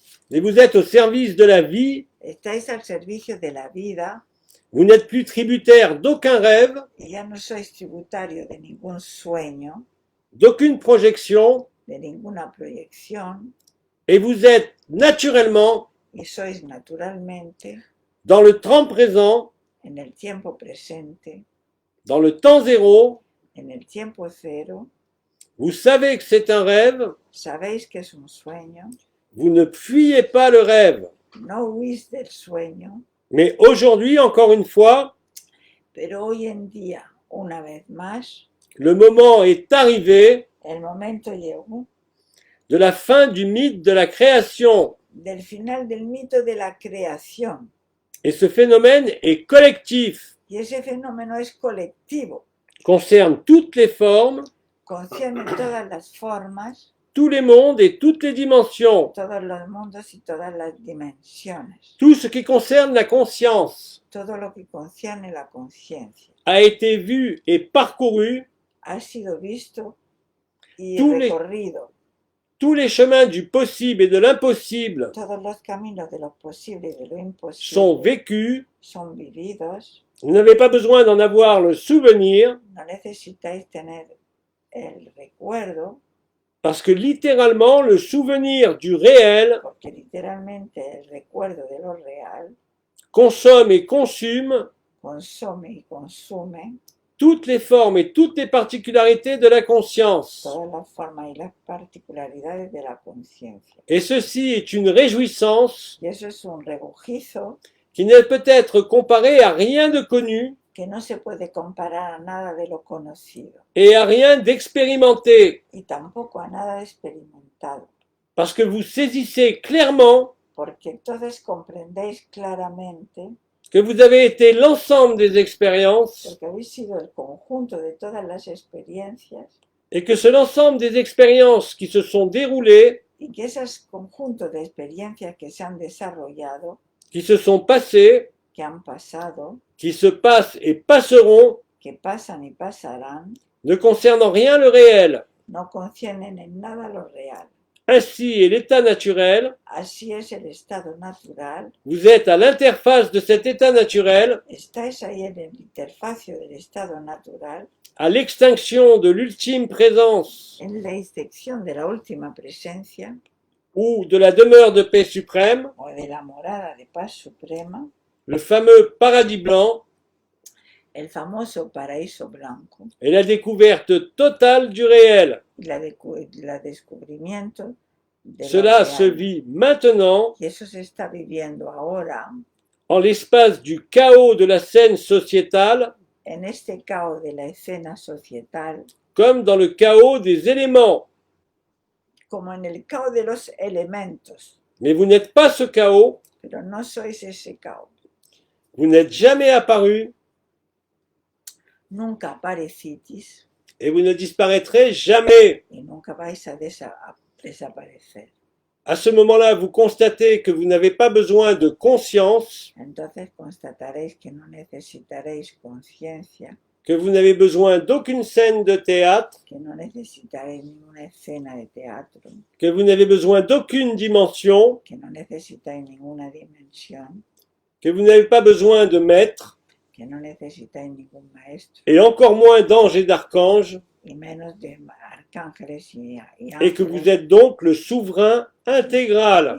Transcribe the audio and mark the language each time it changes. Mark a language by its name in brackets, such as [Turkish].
[French] mais vous êtes au service de la vie. [Spanish] Estáis al servicio de la vida [French] Vous n'êtes plus tributaire d'aucun rêve, [Spanish] y ya no sois tributario de ningún sueño, [French] d'aucune projection, [Spanish] de ninguna proyección, [French] et vous êtes naturellement [Spanish] y sois naturalmente [French] dans le temps présent, [Spanish] en el tiempo presente, [French] dans le temps zéro. [Spanish] en el tiempo cero. [French] Vous savez que c'est un rêve, [Spanish] Sabéis que es un sueño, [French] vous ne fuyez pas le rêve. [Spanish] no huís del sueño, [French] Mais aujourd'hui, encore une fois, [Spanish] pero hoy en día, una vez más, [French] le moment est arrivé [Spanish] el momento llegó [French] de la fin du mythe de la création. [Spanish] del final del mito de la creación. [French] Et ce phénomène est collectif, [Spanish] Y ese fenómeno es colectivo, [French] concerne toutes les formes, [Spanish] concierne todas las formas, [French] tous les mondes et toutes les dimensions, [Spanish] todos los mundos y todas las dimensiones. [French] tout ce qui concerne la conscience [Spanish] Todo lo que concierne la conciencia [French] a été vu et parcouru, [Spanish] ha sido visto y [French] Tous les- [Spanish] recorrido. [French] tous les chemins du possible et de l'impossible [Spanish] Todos los caminos de lo posible y de lo imposible [French] sont vécus. [Spanish] son vividos. [French] Vous n'avez pas besoin d'en avoir le souvenir, [Spanish] No necesitáis tener el recuerdo, [French] parce que littéralement, le souvenir du réel [Spanish] porque literalmente el recuerdo de lo real [French] consomme et consume [Spanish] consome y consume [French] toutes les formes et toutes les particularités de la conscience. [Spanish] todas las formas y las particularidades de la conciencia. [French] Et ceci est une réjouissance [Spanish] Y eso es un regocijo [French] qui ne peut être comparée à rien de connu [Spanish] que no se puede comparar a nada de lo conocido [French] et à rien d'expérimenté, [Spanish] y tampoco a nada experimentado, [French] parce que vous saisissez clairement [Spanish] porque todos comprendéis claramente, [French] que vous avez été l'ensemble des expériences [Spanish] porque habéis sido el conjunto de todas las experiencias [French] et que c'est l'ensemble des expériences qui se sont déroulées, [Spanish] y que esos conjuntos de experiencias que se han desarrollado, [French] qui se sont passées, [Spanish] que han pasado, [French] qui se passent et passeront, [Spanish] que pasan y pasarán, [French] ne concernant rien le réel. [Spanish] no conciernen en nada lo real. [French] Ainsi est l'état naturel. [Spanish] Así es el estado natural. [French] Vous êtes à l'interface de cet état naturel, [Spanish] Estáis ahí en el interfacio del estado natural, [French] à l'extinction de l'ultime présence [Spanish] en la intersección de la última presencia [French] ou de la demeure de paix suprême, [Spanish] o de la morada de paz suprema, [French] le fameux paradis blanc [Spanish] el famoso paraíso blanco [French] et la découverte totale du réel. [Spanish] y la descubrimiento de lo [French] Cela se [Spanish] real. [French] vit maintenant [Spanish] Y eso se está viviendo ahora [French] en l'espace du chaos de la scène sociétale [Spanish] en este caos de la escena societal, [French] comme dans le chaos des éléments. [Spanish] como en el caos de los elementos, [French] Mais vous n'êtes pas ce chaos, [Spanish] pero no sois ese caos. [French] vous n'êtes jamais apparu [Spanish] Nunca aparecitis [French] et vous ne disparaîtrez jamais. [Spanish] y nunca vais a desaparecer. [French] À ce moment-là, vous constatez que vous n'avez pas besoin de conscience, [Spanish] Entonces constataréis que no necesitaréis conciencia, [French] que vous n'avez besoin d'aucune scène de théâtre, [Spanish] que no necesitaréis ninguna escena de teatro, [French] que vous n'avez besoin d'aucune dimension, [Spanish] que no necesitáis ninguna dimensión, [French] que vous n'avez pas besoin de maître, [Spanish] que no necesitáis ningún maestro, [French] et encore moins d'anges et d'archanges, [Spanish] y menos de arcángeles y [French] et que vous [Spanish] ángeles, [French] êtes donc le souverain intégral.